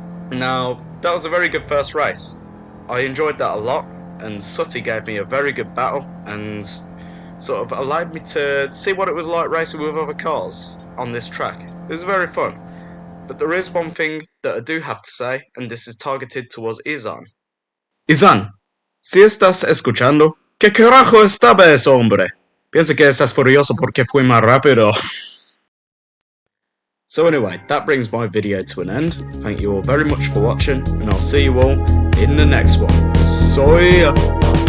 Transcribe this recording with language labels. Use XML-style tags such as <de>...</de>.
<en>Now, that was a very good first race. I enjoyed that a lot, and Sutty gave me a very good battle and sort of allowed me to see what it was like racing with other cars on this track. It was very fun. But there is one thing that I do have to say, and this is targeted towards Izan.</en> <es>Izan, si estás escuchando, ¿qué carajo estaba ese hombre? Pienso que estás furioso porque fui más rápido.</es> <en>So anyway, that brings my video to an end. Thank you all very much for watching, and I'll see you all in the next one. So yeah.</en>